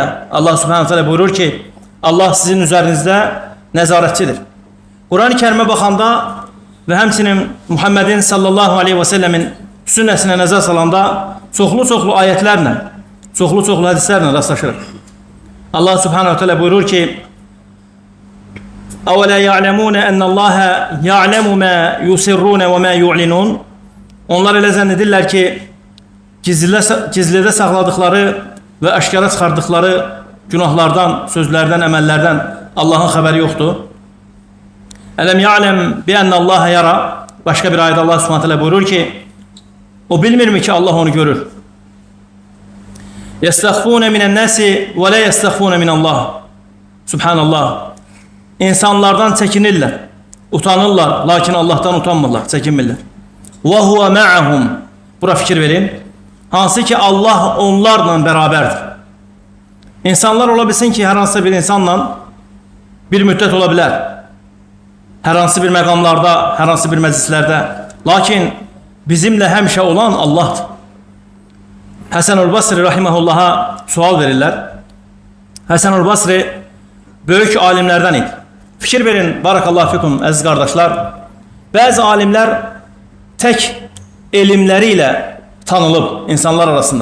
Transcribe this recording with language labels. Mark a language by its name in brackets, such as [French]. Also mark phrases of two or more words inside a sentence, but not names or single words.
[Azerbaijani] Allah [Arabic] سبحانه تعالى [Azerbaijani] buyurur ki Allah sizin üzərinizdə nəzarətçidir. Quran-ı Kərimə baxanda ve həmçinin Muhammedin [Arabic] صلى الله عليه وسلم [Azerbaijani] sünnəsinə nəzər salanda çoxlu ayetlerle, çoxlu hadislerle rastlaşırıq. Allah subhanahu teala buyurur ki [Arabic] أَوَلَا يَعْلَمُونَ أَنَّ اللّٰهَ يَعْلَمُ مَا يُسِرُّونَ وَمَا يُعْلِنُونَ. [Azerbaijani] Onlar elə zənnedirlər ki gizlidə saxladıkları ve aşkara çıxardıkları günahlardan, sözlerden, əməllərdən Allah'ın xəbəri yoxdur. [Arabic] ألم يعلم بأن الله يرى. [Azerbaijani] Başka bir ayette Allah [Arabic] سبحانه تعالى [Azerbaijani] buyurur ki o bilmir mi ki Allah onu görür. [Arabic] يستخفون من الناس ولا يستخفون من الله. [Azerbaijani] Subhanallah. İnsanlardan çekinirler, utanırlar, lakin Allah'tan utanmırlar, çekinmirlər. [Arabic] وهو معهم. [Azerbaijani] Bura fikir verin. Hansı ki Allah onlarla beraberdir. İnsanlar olabilsin ki her hansı bir insanla bir müddet olabilir. Her hansı bir məqamlarda, her hansı bir məclislərdə. Lakin bizimle həmişə olan Allah'dır. Həsən-ül Basri rahimehullah'a sual verirlər. Həsən-ül Basri böyük alimlerden idi. Fikir verin, [Arabic] بارك الله فيكم [Azerbaijani] əziz qardaşlar. Bazı alimler tek elimleriyle tanılıb insanlar arasında.